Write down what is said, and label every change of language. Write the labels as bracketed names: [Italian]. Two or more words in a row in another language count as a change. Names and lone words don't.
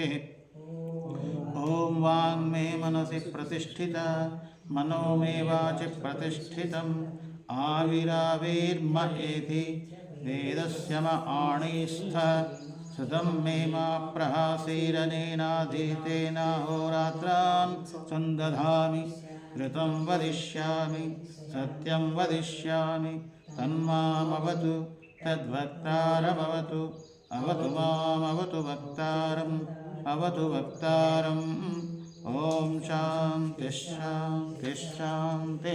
[Sanskrit] ఓం వాంగ్మే మనసి ప్రతిష్ఠిత మనో మే వాచి ప్రతిష్ఠితం ఆవిరావిర్మ ఏతి వేదస్య మ ఆణిస్థ సుతం మే మా ప్రహాసీరనేనాధీతేనాహోరాత్రాన్ సందధామి ऋतं वदिष्यामि सत्यं वदिष्यामि तन्मामवतु तद्वक्तारमवतु अवतु मामवतु वक्तारम् अवतु वक्तारम्। ॐ शान्तिः शान्तिः शान्तिः।